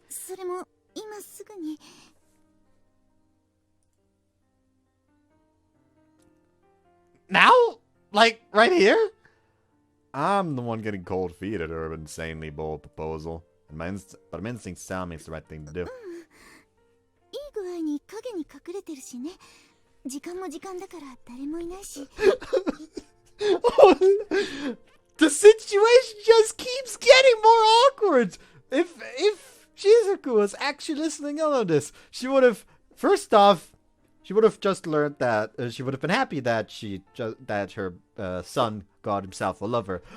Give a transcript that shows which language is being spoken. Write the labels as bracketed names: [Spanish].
[Japanese] それも今すぐに。 [English] Now? Like, right here? I'm the one getting cold feet at her insanely bold proposal. But my instincts tell me it's the right thing to do. [Japanese] いい具合に影に隠れてるしね。時間も時間だから誰もいないし。 [English] The situation just keeps getting more awkward. If Shizuku was actually listening in on this, she would have, first off, she would have just learned that she would have been happy that that her son got himself a lover.